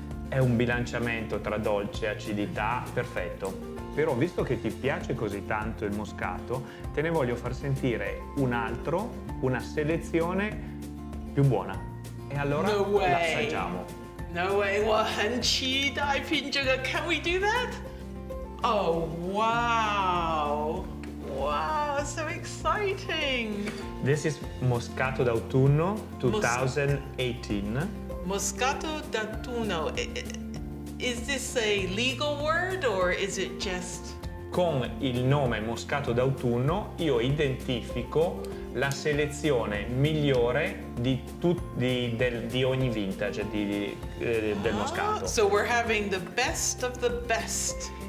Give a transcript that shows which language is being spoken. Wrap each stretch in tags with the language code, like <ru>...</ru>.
<it>È un bilanciamento tra dolce e acidità perfetto. Però visto che ti piace così tanto il moscato, te ne voglio far sentire una selezione più buona. E allora l'assaggiamo.</it> <en>No way,</en> <zh>我很期待品这个</zh> <en>Can we do that? Oh, wow. Wow, so exciting. This is Moscato d'autunno 2018.</en> <it>Moscato d'autunno.</it> <en>Is this a legal word or is it just...</en> <it>Con il nome Moscato d'autunno io identifico la selezione migliore di ogni vintage del Moscato.</it> <en>So we're having the best of the best.</en>